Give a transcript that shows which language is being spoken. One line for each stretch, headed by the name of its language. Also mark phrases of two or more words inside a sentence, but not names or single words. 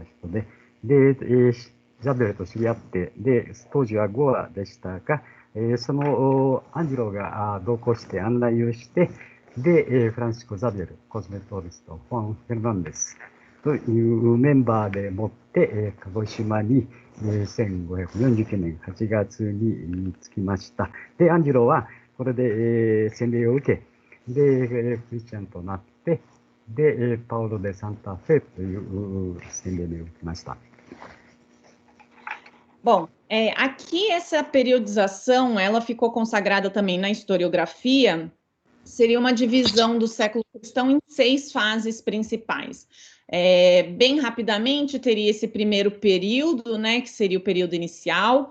Japanese: 人で、ザビエルと知り合って、で、当時はゴアでしたが、そのアンジロが同行して案内をして、で、フランシスコ・ザビエル、コスメトリスト、ファン・フェルナンデスというメンバーでもって、鹿児島に1549年8月に着きました。で、アンジロはこれで洗礼を受け、で、クリスチャンとなって、で、パウロ・デ・サンタ・フェという洗礼を受けました。
Portuguese: Bom, aqui essa periodização, ela ficou consagrada também na historiografia, seria uma divisão do século cristão em 6 fases principais. Bem rapidamente, teria esse primeiro período, né, que seria o período inicial.